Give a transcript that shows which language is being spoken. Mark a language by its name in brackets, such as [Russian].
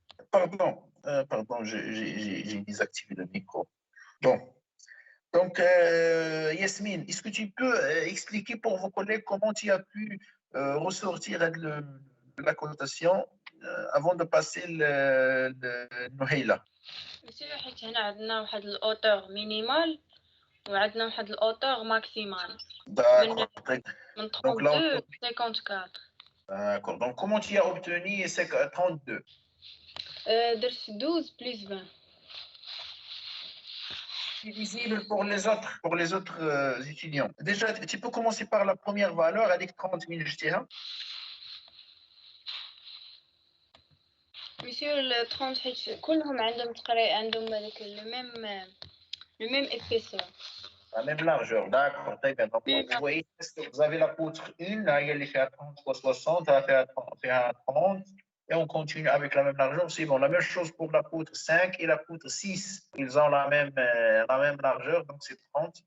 [French] Pardon, j'ai désactivé le micro. Bon. Donc, Yasmine, est-ce que tu peux expliquer pour vos collègues comment tu as pu ressortir la cotation avant de passer le Nouheila? [Arabic] monsieur حيت هنا عندنا واحد الاوتور مينيمال وعندنا واحد الاوتور ماكسيمال من 32 ل 54. [French] D'accord. Donc, comment tu as obtenu 32? [Arabic] درت 12 plus 20. [French] Visible pour les autres étudiants. Déjà, tu peux commencer par la première valeur avec 30 000 JTH. [Arabic] Monsieur, le 30 حيت كلهم عندهم تقريبا عندهم هذاك [French] le même épaisseur. La même largeur, d'accord. Donc, vous voyez, vous avez la poutre 1, là, elle fait à 30 fois 60, elle fait à 30, et on continue avec la même largeur. C'est bon, la même chose pour la poutre 5 et la poutre 6. Ils ont la même largeur, donc c'est 30.